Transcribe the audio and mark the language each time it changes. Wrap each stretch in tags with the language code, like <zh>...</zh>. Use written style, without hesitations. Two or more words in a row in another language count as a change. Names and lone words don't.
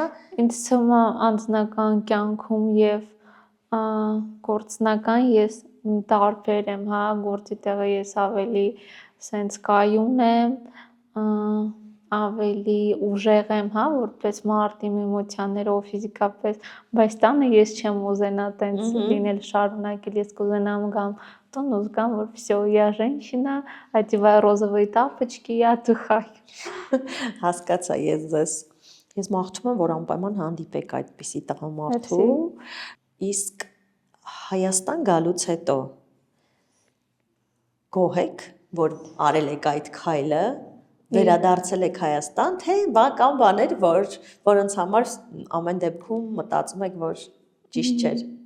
<hy>Ինձ թվում է անձնական կյանքում եւ գործնական ես տարբեր եմ, հա, գործի տեղը ես ավելի sense կայուն եմ, ավելի ուժեղ եմ, հա, որպես մարդ իմ էմոցիաներով, ֆիզիկապես, բայց տանը ես չեմ ուզենա տենց լինել շարունակել, ես կուզենամ գամ տուն ու զգամ, որ</hy> <ru>всё, я женщина, одеваю розовые тапочки и отдыхаю։</ru> <hy>հասկացա ես ձեզ։ Ես մաղթում եմ, որ անպայման հանդիպեք այդպիսի տղամարդու, իսկ Հայաստան գալուց հետո գոհ եք, որ արել եք այդ քայլը, վերադարձել եք Հայաստան, թե կան բաներ, որոնց համար ամեն դեպքում մտածում եք, որ ճիշտ չէր։</hy>